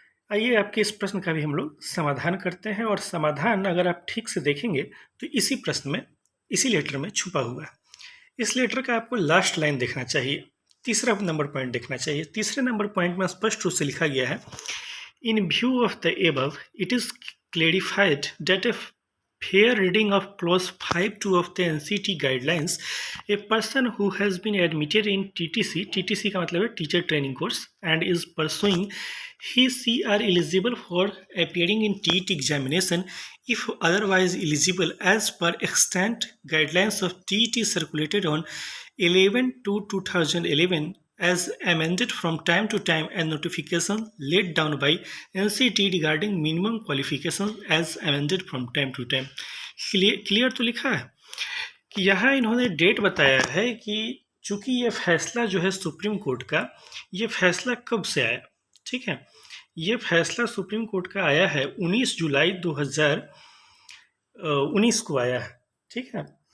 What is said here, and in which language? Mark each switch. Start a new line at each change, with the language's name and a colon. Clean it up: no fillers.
Hindi: आइए आपके इस प्रश्न का भी हम लोग समाधान करते हैं और समाधान अगर आप ठीक से देखेंगे तो इसी प्रश्न में, इसी लेटर में छुपा हुआ है। इस लेटर का आपको लास्ट लाइन देखना चाहिए, तीसरा नंबर पॉइंट देखना चाहिए। तीसरे नंबर पॉइंट में स्पष्ट रूप से लिखा गया है,
English: In view of the above, it is clarified that a fair reading of clause 5(2) of the NCT guidelines, a person who has been admitted in TTC
Hindi: का मतलब है teacher training course,
English: and is pursuing he are eligible for appearing in TET examination if otherwise eligible as per extant guidelines of TET circulated on 11/2/2011 as amended from time to time and notification laid down by NCT regarding minimum qualifications as amended from time to time.
Hindi: Clear तो लिखा है कि यहाँ इन्होंने date बताया है कि चूंकि ये फैसला जो है सुप्रीम कोर्ट का, ये फैसला कब से आया, ठीक है, ये फैसला सुप्रीम कोर्ट का आया है 19 जुलाई 2019 को आया है, ठीक है।